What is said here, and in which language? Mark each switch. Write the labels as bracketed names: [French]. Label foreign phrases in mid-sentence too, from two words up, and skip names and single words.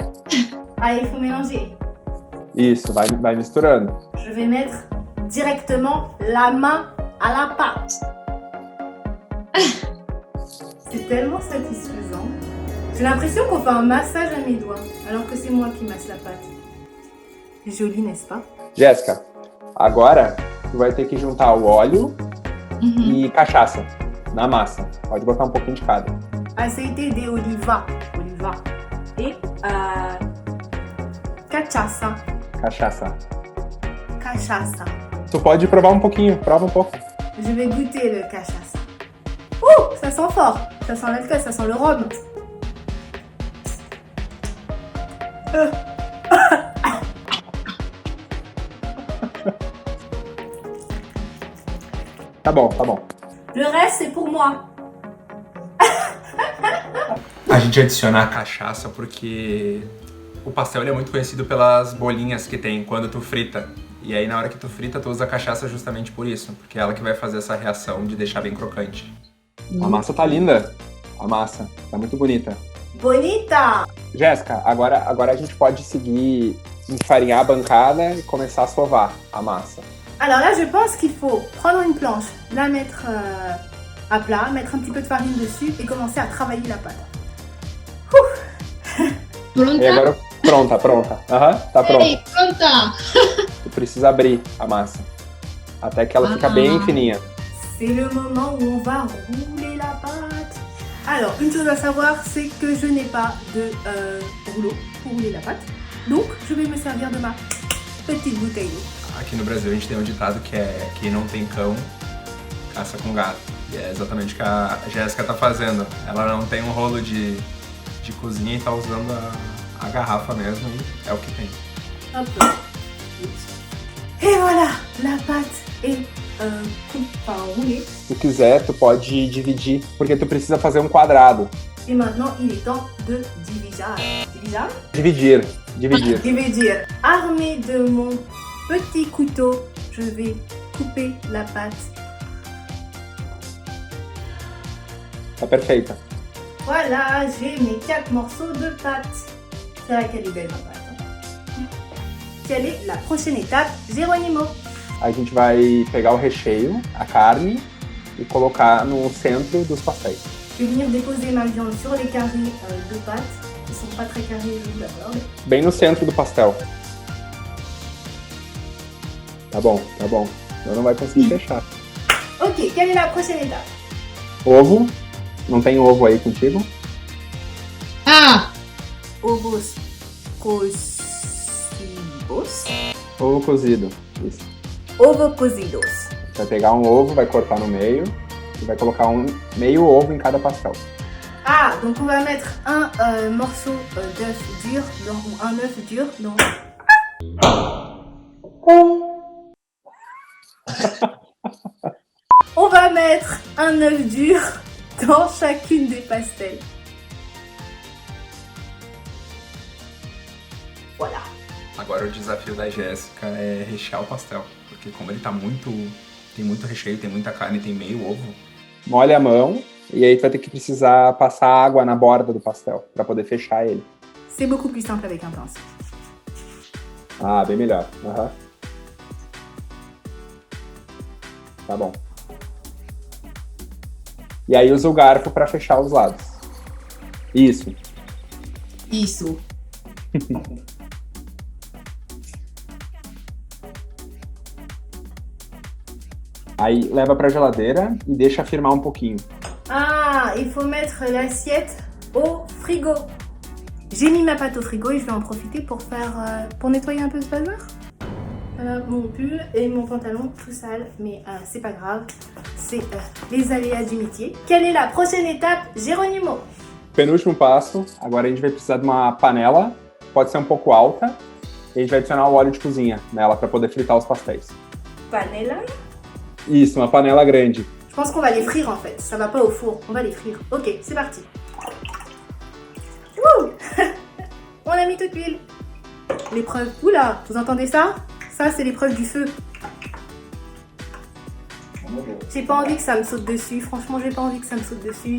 [French] Ah, il faut mélanger. [Portuguese] Isso, vai misturando. [French] Je vais mettre directement la main à la pâte. C'est tellement satisfaisant. J'ai l'impression qu'on fait un massage à mes doigts, alors que c'est moi qui masse la pâte. Joli, n'est-ce pas? [Portuguese] Jéssica, agora tu vai ter que juntar o óleo e cachaça na massa. Pode botar um pouquinho de cada. [Spanish] Aceite de oliva. [French] Et cachaça. [Portuguese] Tu pode provar um pouquinho, prova um pouco. [French] Je vais goûter le cachaça. Ça sent fort. Ça sent l'alcool, ça sent le rhum. [Portuguese] Tá bom. [French] Le reste, c'est pour moi. [Portuguese] A gente adiciona a cachaça porque o pastel ele é muito conhecido pelas bolinhas que tem quando tu frita. E aí na hora que tu frita, tu usa a cachaça justamente por isso, porque é ela que vai fazer essa reação de deixar bem crocante. A massa tá linda. Tá muito bonita. Bonita! Jéssica, agora a gente pode seguir enfarinhar a bancada e começar a sovar a massa. [French] Alors là, je pense qu'il faut prendre une planche, la mettre à plat, mettre un petit peu de farine dessus et commencer à travailler la pâte. [Portuguese] E agora, pronta. Tá pronta. Ei, pronta! Tu precisa abrir a massa até que ela fica bem fininha. [French] C'est le moment où on va rouler la pâte. Alors, une chose à savoir, c'est que je n'ai pas de rouleau pour rouler la pâte. Donc, je vais me servir de ma petite bouteille d'eau. [Portuguese] Aqui no Brasil a gente tem um ditado que é quem não tem cão, caça com gato. E é exatamente o que a Jéssica tá fazendo. Ela não tem um rolo de cozinha e tá usando a garrafa mesmo e é o que tem. [French] Hop. Et voilà, la pâte est roulée. [Portuguese] Se tu quiser, tu pode dividir, porque tu precisa fazer um quadrado. [French] Et maintenant, il est temps de diviser. [Portuguese] Dividir. [French] Armé de mon petit couteau, je vais couper la pâte. [Portuguese] Tá perfeita. [French] Voilà, j'ai mes 4 morceaux de pâte. C'est vrai qu'elle est belle ma pâte. Quelle est la prochaine étape, Geronimo? [Portuguese] A gente vai pegar o recheio, a carne, e colocar no centro dos pastéis. [French] Je vais venir déposer ma viande sur les carrés de pâte. Ils sont pas très carrés, je vous l'accorde. [Portuguese] Bem no centro do pastel. Tá bom, tá bom. Senão não vai conseguir fechar. [French] Ok, quelle est la prochaine étape? [Portuguese] Ovo. Não tem ovo aí contigo? Ah, Ovos cocidos. Ovo cozido. Isso. Ovo cozidos. Vai pegar um ovo, vai cortar no meio e vai colocar meio ovo em cada pastel. [French] Ah, donc on va mettre un morceau d'œuf dur, ou un œuf dur dans... On va mettre un œuf dur dans chacune des pastels. Voilà. [Portuguese] Agora o desafio da Jéssica é rechear o pastel. Porque como ele tá tem muito recheio, tem muita carne, tem meio ovo. Molha a mão e aí tu vai ter que precisar passar água na borda do pastel para poder fechar ele. [French] C'est beaucoup plus simple avec un pince. [Portuguese] Ah, bem melhor. Uhum. Tá bom. E aí usa o garfo para fechar os lados. Isso. isso. Aí leva pra geladeira e deixa firmar um pouquinho. [French] Ah, il faut mettre l'assiette au frigo. J'ai mis ma pâte au frigo et je vais en profiter pour pour nettoyer un peu ce bazar. Voilà mon pull et mon pantalon tout sale, mais c'est pas grave, c'est les aléas du métier. Quelle est la prochaine étape, Geronimo? [Portuguese] Penúltimo passo, agora a gente vai precisar de uma panela, pode ser um pouco alta, e a gente vai adicionar o óleo de cozinha nela para poder fritar os pastéis. Panela? Isso, uma panela grande. [French] Je pense qu'on va les frire en fait, ça va pas au four, on va les frire. Ok, c'est parti. Wouh. On a mis toute l'huile. L'épreuve, oula, vous entendez ça? Ça c'est l'épreuve du feu. J'ai pas envie que ça me saute dessus, franchement j'ai pas envie que ça me saute dessus.